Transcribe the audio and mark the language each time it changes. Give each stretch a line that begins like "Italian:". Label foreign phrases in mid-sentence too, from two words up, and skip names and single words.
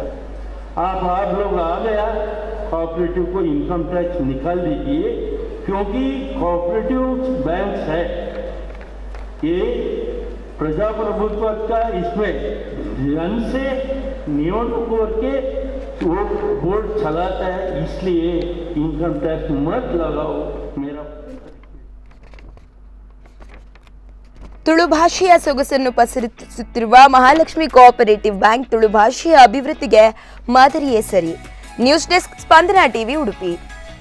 Hindi: आप लोग आ गया, कोऑपरेटिव को
English: income tax
Hindi: निकाल दीजिए, क्योंकि
English: cooperative bank
Hindi: है ये प्रजाप्रभुत्व का, इसमें जन से नियमों करके वो बोर्ड चलाता है, इसलिए
English: income tax
Hindi: मत लगाओ. मेरा
Kannada: ತುಳು ಭಾಷೆಯ ಸೊಗಸನ್ನು ಪಸರಿಸುತ್ತಿರುವ ಮಹಾಲಕ್ಷ್ಮಿ ಕೋಆಪರೇಟಿವ್ ಬ್ಯಾಂಕ್ ತುಳು ಭಾಷೆಯ ಅಭಿವೃದ್ಧಿಗೆ ಮಾದರಿಯೇ ಸರಿ.
English: news desk,
Kannada: ಸ್ಪಂದನ ಟಿವಿ, ಉಡುಪಿ.